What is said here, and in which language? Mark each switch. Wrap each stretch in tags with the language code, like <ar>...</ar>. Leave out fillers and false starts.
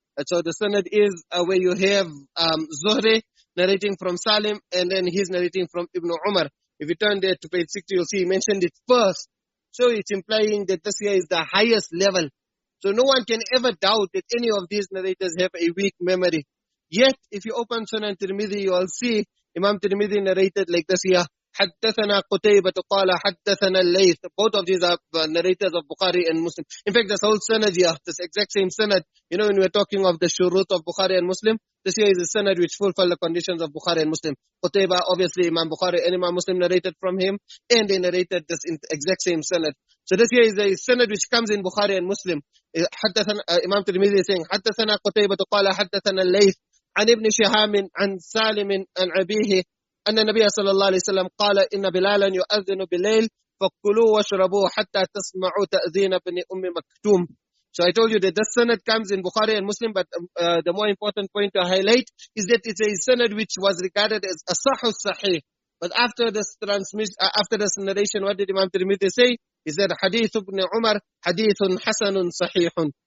<en>So the sanad is where you have Zuhri narrating from Salim, and then he's narrating from Ibn Umar. If you turn there to page 60, you'll see he mentioned it first. So it's implying that this here is the highest level. So no one can ever doubt that any of these narrators have a weak memory. Yet, if you open Sunan Tirmidhi, you will see Imam Tirmidhi narrated like this here.</en> <ar>حدثنا قتيبة قال حدثنا الليث.</ar> <en>Both of these are narrators of Bukhari and Muslim. In fact, this whole sanad here, this exact same sanad, you know, when we're talking of the shurut of Bukhari and Muslim, this here is a sanad which fulfill the conditions of Bukhari and Muslim. Qutayba, obviously Imam Bukhari and Imam Muslim narrated from him, and they narrated this exact same sanad. So this here is a sanad which comes in Bukhari and Muslim. Imam Tirmidhi is saying</en> <ar>حدثنا قتيبة قال حدثنا الليث عن ابن شهاب عن سالم عن أبيه أن النبي صلى الله عليه وسلم قال إن بلالا يؤذن بالليل فكلوا واشربوا حتى تسمعوا تأذين ابن أم مكتوم.</ar> <en>So I told you that this sanad comes in Bukhari and Muslim, but the more important point to highlight is that it's a sanad which was regarded as Aṣaḥu Ṣaḥīḥ. But after this narration, what did Imam Tirmidhi say? He said,</en> <ar>Ḥadīث ibn Umar, Ḥadīثun Ḥasanun Ṣaḥīḥun.</ar>